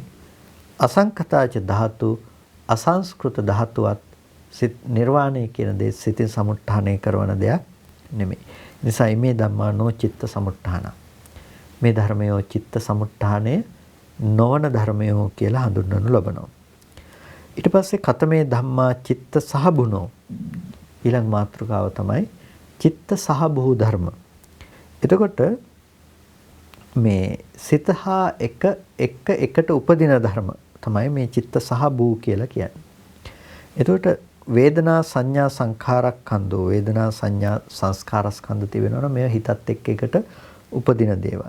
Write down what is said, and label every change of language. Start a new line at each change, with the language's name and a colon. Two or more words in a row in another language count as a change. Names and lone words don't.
Pali: අසංකතාච ධාතු
Sinhala: අසංස්කෘත ධාතුවත් සිත නිර්වාණය කියන දේ සිතෙන් සමුට්ඨානය කරවන දෙයක් නෙමෙයි.
Pali: නිසා මේ ධම්මා නෝ චිත්ත සමුට්ඨාන.
Sinhala: මේ ධර්මයෝ චිත්ත සමුට්ඨානය නොවන ධර්මයෝ කියලා හඳුන්වනු ලබනවා. ඊට පස්සේ
Pali: කතමේ ධම්මා චිත්ත සහබුනෝ
Sinhala: ඊළඟ මාතෘකාව තමයි චිත්ත සහභූ ධර්ම. එතකොට මේ සිත හා එකට උපදින ධර්ම තමයි මේ චිත්ත සහභූ කියලා කියන්නේ. එතකොට
Pali: වේදනා සංඥා සංඛාරස්කන්ධෝ
Sinhala: වේදනා සංඥා සංස්කාරස්කන්ධ තිබෙනවනේ මේ හිතත් එක්ක එකට උපදින දේවල්.